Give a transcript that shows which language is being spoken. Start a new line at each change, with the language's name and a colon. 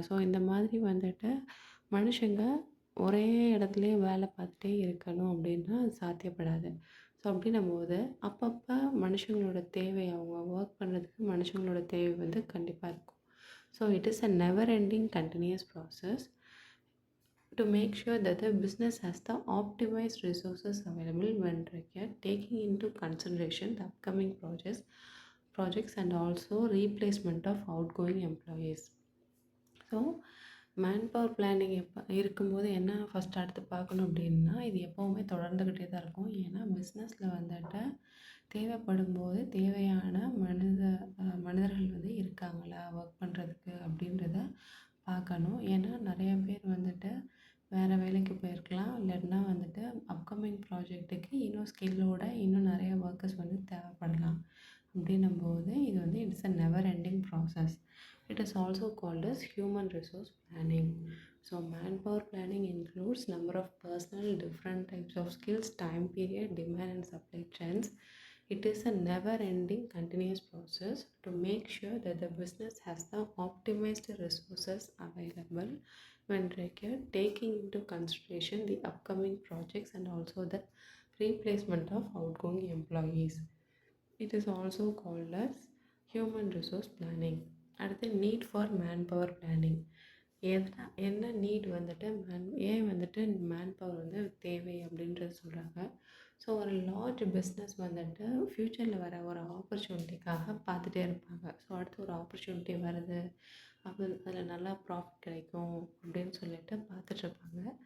Tamil: So இந்த மாதிரி வந்துட்டு மனுஷங்க ஒரே இடத்துலையே வேலை பார்த்துட்டே இருக்கணும் அப்படின்னா அது சாத்தியப்படாது. ஸோ அப்படின்னும்போது அப்பப்போ மனுஷங்களோட தேவை, அவங்க ஒர்க் பண்ணுறதுக்கு மனுஷங்களோட தேவை வந்து கண்டிப்பாக இருக்கும்.
English: So it is a never ending continuous process to make sure that the business has the optimized resources available when required, taking into consideration the upcoming projects and also replacement of outgoing employees.
Tamil: So man power planning இருக்கும்போது என்ன first அடுத்து பார்க்கணும் அப்படின்னா, இது எப்போவுமே தொடர்ந்துக்கிட்டே தான் இருக்கும். ஏன்னா பிஸ்னஸில் வந்துட்டு தேவைப்படும் போது தேவையான மனிதர்கள் வந்து இருக்காங்களா ஒர்க் பண்ணுறதுக்கு அப்படின்றத பார்க்கணும். ஏன்னா நிறைய பேர் வந்துட்டு வேறு வேலைக்கு போயிருக்கலாம், இல்லைன்னா வந்துட்டு அப்கமிங் ப்ராஜெக்ட்டுக்கு இன்னும் ஸ்கில்லோட இன்னும் நிறைய ஒர்க்கர்ஸ் வந்து தேவைப்படலாம். அப்படின்னும்போது இது வந்து
English: It's a never ending process. It is also called as human resource planning. So manpower planning includes number of personnel, different types of skills, time period, demand and supply trends. It is a never ending continuous process to make sure that the business has the optimized resources available when required, taking into consideration the upcoming projects and also the replacement of outgoing employees. It is also called as human resource planning.
Tamil: அடுத்து need for man power planning. என்ன NEET வந்துட்டு ஏன் வந்துட்டு man power வந்து தேவை அப்படின்றது சொல்கிறாங்க. So ஒரு லார்ஜ் பிஸ்னஸ் வந்துட்டு ஃப்யூச்சரில் வர ஒரு ஆப்பர்ச்சுனிட்டிக்காக பார்த்துட்டே இருப்பாங்க. ஸோ அடுத்து ஒரு ஆப்பர்ச்சுனிட்டி வருது, அப்போ அதில் நல்லா ப்ராஃபிட் கிடைக்கும் அப்படின்னு சொல்லிட்டு பார்த்துட்ருப்பாங்க.